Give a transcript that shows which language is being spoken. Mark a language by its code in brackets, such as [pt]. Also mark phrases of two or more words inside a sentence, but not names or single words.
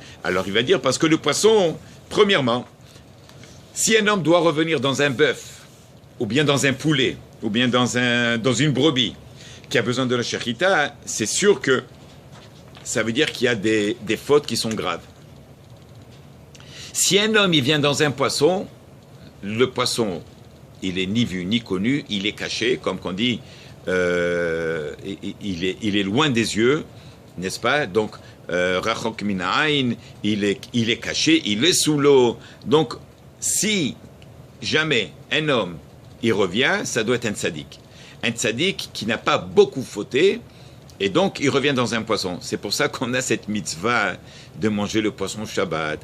[fr] Alors il va dire, parce que le poisson, premièrement, si un homme doit revenir dans un bœuf, ou bien dans un poulet, ou bien dans une brebis, qui a besoin de la shrita, c'est sûr que ça veut dire qu'il y a des fautes qui sont graves. Si un homme il vient dans un poisson, le poisson, il est ni vu ni connu, il est caché, comme qu'on dit, il est loin des yeux, n'est-ce pas? Donc, [he] רחוק מן העין, [fr] il est caché, il est sous l'eau. Donc, si jamais un homme il revient, ça doit être un tzaddik. Un tzaddik qui n'a pas beaucoup fauté, et donc il revient dans un poisson. C'est pour ça qu'on a cette mitzvah de manger le poisson Shabbat.